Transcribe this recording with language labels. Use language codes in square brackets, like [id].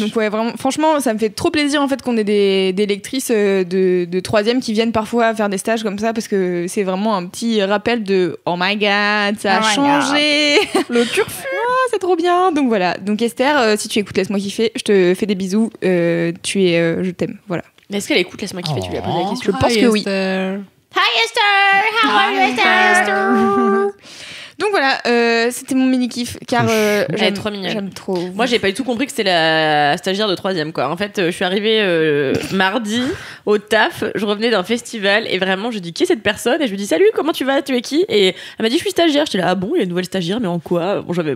[fr] donc ouais, vraiment, franchement, ça me fait trop plaisir en fait qu'on ait des lectrices de troisième qui viennent parfois faire des stages comme ça parce que c'est vraiment un petit rappel de [en] oh my god, [fr] ça a changé. Le turfu. C'est trop bien. Donc voilà. Donc Esther, si tu écoutes Laisse-moi kiffer, je te fais des bisous. Je t'aime. Voilà. Mais est-ce qu'elle écoute Laisse-moi kiffer? Tu lui as posé la question. Je pense que oui. [en] Hi Esther, how are you Esther? [fr] Donc voilà, c'était mon mini kiff car Elle est trop mignonne. j'aime trop. Moi, j'ai pas du tout compris que c'était la stagiaire de 3e, quoi. En fait, je suis arrivée mardi au taf, je revenais d'un festival et vraiment, je dis qui est cette personne? Et je lui dis salut, comment tu vas? Tu es qui? Et elle m'a dit je suis stagiaire. J'étais là, ah bon, il y a une nouvelle stagiaire, mais en quoi? Bon, j'avais.